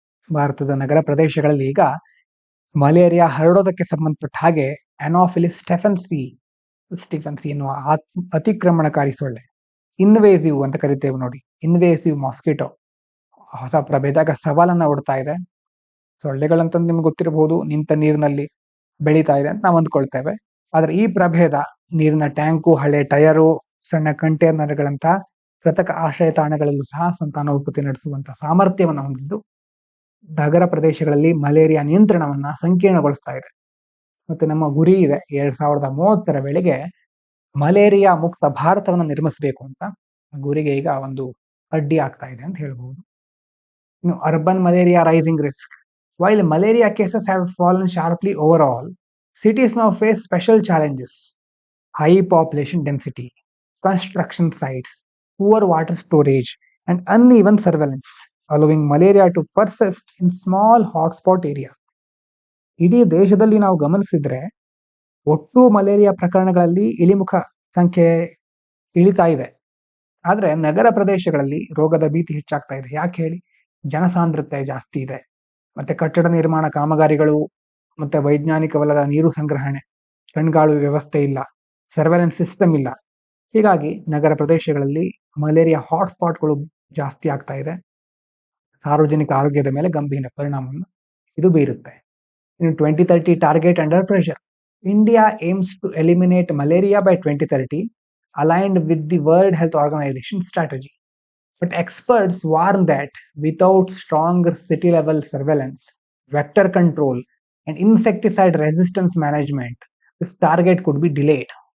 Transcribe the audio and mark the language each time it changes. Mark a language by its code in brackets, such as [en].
[kn] ಭಾರತದ ನಗರ ಪ್ರದೇಶಗಳಲ್ಲಿ ಈಗ ಮಲೇರಿಯಾ ಹರಡೋದಕ್ಕೆ ಸಂಬಂಧಪಟ್ಟ ಹಾಗೆ ಅನೋಫಿಲಿಸ್ ಸ್ಟೆಫನ್ಸಿ ಎನ್ನುವ ಅತಿಕ್ರಮಣಕಾರಿ ಸೊಳ್ಳೆ, ಇನ್ವೇಸಿವ್ ಅಂತ ಕರಿತೇವೆ ನೋಡಿ, ಇನ್ವೇಸಿವ್ ಮಾಸ್ಕಿಟೋ ಹೊಸ ಪ್ರಭೇದ ಸವಾಲನ್ನ ಒಡ್ತಾ ಇದೆ. ಸೊಳ್ಳೆಗಳಂತ ನಿಮ್ಗೆ ಗೊತ್ತಿರಬಹುದು, ನಿಂತ ನೀರಿನಲ್ಲಿ ಬೆಳೀತಾ ಇದೆ ಅಂತ ನಾವು ಅಂದ್ಕೊಳ್ತೇವೆ. ಆದ್ರೆ ಈ ಪ್ರಭೇದ ನೀರಿನ ಟ್ಯಾಂಕು, ಹಳೆ ಟಯರು, ಸಣ್ಣ ಕಂಟೈನರ್ಗಳಂತಹ ಕೃತಕ ಆಶ್ರಯ ತಾಣಗಳಲ್ಲೂ ಸಹ ಸಂತಾನೋತ್ಪತ್ತಿ ನಡೆಸುವಂತಹ ಸಾಮರ್ಥ್ಯವನ್ನು ಹೊಂದಿದ್ದು ನಗರ ಪ್ರದೇಶಗಳಲ್ಲಿ ಮಲೇರಿಯಾ ನಿಯಂತ್ರಣವನ್ನ ಸಂಕೀರ್ಣಗೊಳಿಸ್ತಾ ಇದೆ. ಮತ್ತೆ ನಮ್ಮ ಗುರಿ ಇದೆ 2030 ವೇಳೆಗೆ ಮಲೇರಿಯಾ ಮುಕ್ತ ಭಾರತವನ್ನು ನಿರ್ಮಿಸಬೇಕು ಅಂತ. ಗುರಿಗೆ ಈಗ ಒಂದು ಅಡ್ಡಿ ಆಗ್ತಾ ಇದೆ ಅಂತ ಹೇಳ್ಬಹುದು. [en] Urban malaria rising risk. While malaria cases have fallen sharply overall, cities now face special challenges: high population density, construction sites, poor water storage, and uneven surveillance, allowing malaria to persist in small hotspot areas. [kn] ಇಡೀ ದೇಶದಲ್ಲಿ ನಾವು ಗಮನಿಸಿದ್ರೆ ಒಟ್ಟು malaria ಪ್ರಕರಣಗಳಲ್ಲಿ ಇಳಿಮುಖ ಸಂಖ್ಯೆ ಇಳಿತಾ ಇದೆ. ಆದ್ರೆ ನಗರ ಪ್ರದೇಶಗಳಲ್ಲಿ ರೋಗದ ಭೀತಿ ಹೆಚ್ಚಾಗ್ತಾ ಇದೆ. ಯಾಕೆ ಹೇಳಿ? ಜನಸಾಂದ್ರತೆ ಜಾಸ್ತಿ ಇದೆ, ಮತ್ತೆ ಕಟ್ಟಡ ನಿರ್ಮಾಣ ಕಾಮಗಾರಿಗಳು, ಮತ್ತೆ ವೈಜ್ಞಾನಿಕವಲ್ಲದ ನೀರು ಸಂಗ್ರಹಣೆ, ಕಣ್ಗಾಳು ವ್ಯವಸ್ಥೆ ಇಲ್ಲ, ಸರ್ವೆಲೆನ್ಸ್ ಸಿಸ್ಟಮ್ ಇಲ್ಲ. ಹೀಗಾಗಿ ನಗರ ಪ್ರದೇಶಗಳಲ್ಲಿ ಮಲೇರಿಯಾ ಹಾಟ್ಸ್ಪಾಟ್ಗಳು ಜಾಸ್ತಿ ಆಗ್ತಾ ಇದೆ. ಸಾರ್ವಜನಿಕ ಆರೋಗ್ಯದ ಮೇಲೆ ಗಂಭೀರ ಪರಿಣಾಮವನ್ನು ಇದು ಬೀರುತ್ತೆ. ಇನ್ನು 2030 [en] Target under pressure. India aims to eliminate malaria by 2030, aligned with the World Health Organization strategy. But experts warn that without stronger city level surveillance, vector control, and insecticide resistance management, this target could be delayed.